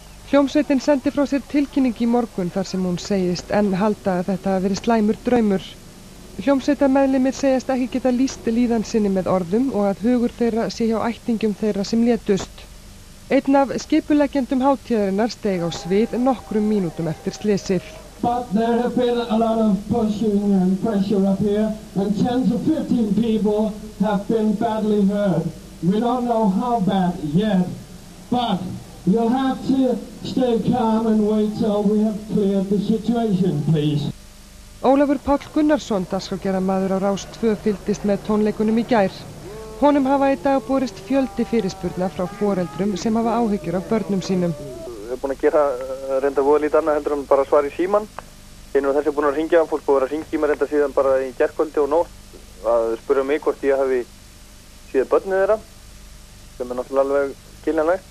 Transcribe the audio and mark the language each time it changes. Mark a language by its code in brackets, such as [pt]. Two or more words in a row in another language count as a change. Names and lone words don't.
[is] Hljómsveitin sendi frá sér tilkynning í morgun þar sem hún segist enn halda að þetta hafi verið slæmur draumur. Hljómsveitarmeðlimir segjast ekki geta lýst líðan sinni með orðum og að hugur þeirra sé hjá ættingjum þeirra sem létust. Einn af skipuleggjendum hátíðarinnar steig á svið nokkrum mínútum eftir slysið. [en] But there have been a lot of pushing and pressure up here, and 10 to 15 people have been badly hurt. We don't know how bad yet, but you'll have to stay calm and wait till we have cleared the situation, please. [is] Ólafur Páll Gunnarsson, dagskrárgerðarmaður á Rás 2, fylgdist með tónleikunum í gær. Honum hafa í dag borist fjöldi fyrirspurna frá foreldrum sem hafa áhyggjur af börnum sínum. Við erum búin að gera reynda voða lítið annað heldur en bara svara í síman. Hinn og þessi er búin að ringja, fólk búið að hringja í mig reynda síðan bara í gærkvöldi og nótt að spyrja mig hvort ég hafi síðan börnið þeirra, sem er náttúrulega alveg skiljanlegt.